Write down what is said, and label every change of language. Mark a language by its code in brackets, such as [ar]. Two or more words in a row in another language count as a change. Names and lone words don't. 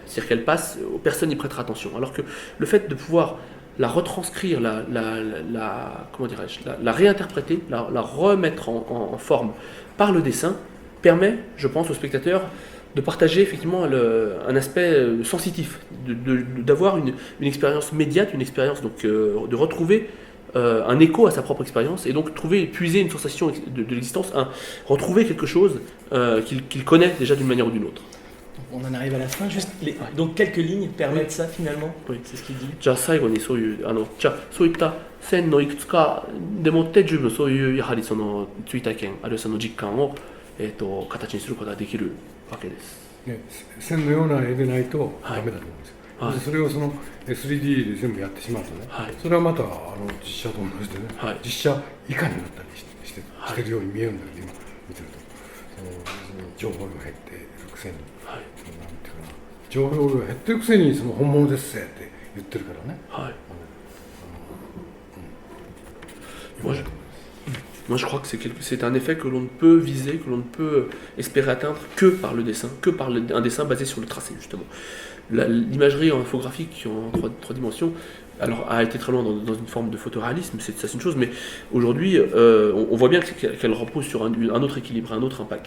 [fr] C'est-à-dire qu'elle passe, personne n'y prêtera attention. Alors que le fait de pouvoir la retranscrire, comment dirais-je, la réinterpréter, la remettre en forme par le dessin, permet, je pense, au spectateur de partager effectivement un aspect sensitif, d'avoir une expérience médiate, une expérience donc de retrouver un écho à sa propre expérience et donc puiser une sensation de l'existence, retrouver quelque chose qu'il connaît déjà d'une manière ou d'une autre. On en arrive à la fin, donc quelques lignes permettent ça finalement, oui. C'est ce qu'il dit. [ja] じゃあ最後にそういった線のいくつかでもって十分そういうやはりその追体験あるいはその実感を、形にすることができるわけです。ね、線のような絵でないとダメだと思うんですよ。はい、でそれをその 3D で全部やってしまうとね、はい、それはまた実写と同じでね、はい、実写以下になったりしてるように見えるんだけど、今見てるとその情報量が減っているくせに、はい、なんていうかな、情報量が減ってるくせにその本物ですぜって言ってるからね。はい。 [fr] Moi, je crois que c'est un effet que l'on ne peut viser, que l'on ne peut espérer atteindre que par le dessin, que par un dessin basé sur le tracé, justement. L'imagerie infographique en 3 dimensions alors, a été très loin dans une forme de photoréalisme, ça c'est une chose, mais aujourd'hui, on voit bien qu'elle repose sur un autre équilibre, un autre impact.